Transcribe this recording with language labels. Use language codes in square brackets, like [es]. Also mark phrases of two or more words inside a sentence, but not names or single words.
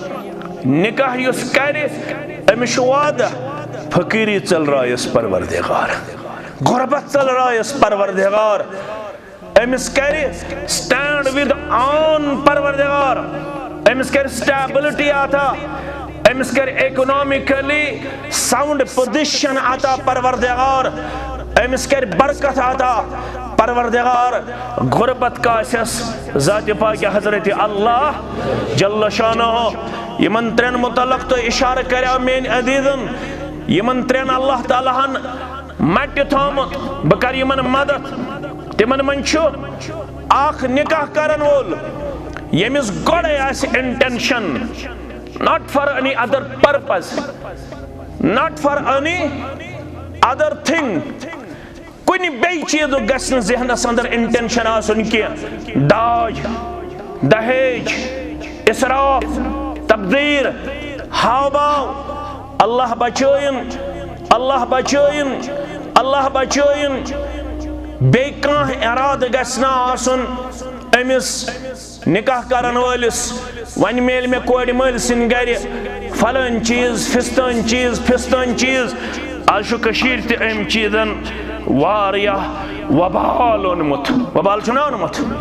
[ks] نکاح یُس کرِ أمِس چھُ وعدٕ فقیری ژٔلرایس پروردگار غربت ژٔلرایس پروردگار أمِس کرِ [en] stand with on [ks] پروردگار أمِس کرِ سٹیبلٹی عطا أمِس کرِ [en] economically sound position [ks] عطا پروردگار أمِس کرِ برکت عطا پروردگار غربت کاسس ذات پاک حضرت اللہ جل شانہ یمن ترین متعلق تو اشارہ کریا مین عزیزن یمن ترین اللہ تعالیٰ ہن مٹی تھومت بہ کر یمن مدد تمن من چھُ اکھ نکاح کرن وول یمس گۄڈے آسہِ انٹینشن [en] not for any other purpose not for any other thing [ks] کُنہِ بیٚیہِ چیٖزُک گژھِ نہٕ ذہنس اندر انٹینشن آسُن کینٛہہ داج دہیج اسراف تبذیر ہاو باو اللہ بچٲیِن اللہ بچٲیِن اللہ بچٲیِن بیٚیہِ کانٛہہ اِرادٕ گژھِ نہٕ آسُن أمِس نکاح کرن وٲلِس وۄنۍ میلہِ مےٚ کورِ مٲلۍ سٕنٛدِ گرِ فلٲنۍ چیٖز فِستٲنۍ چیٖز فِستٲنۍ چیٖز آز چھُ کٔشیٖرِ تہِ أمۍ چیٖزن واریاہ وبال اوٚنمُت وبال چھُنہ اوٚنمُت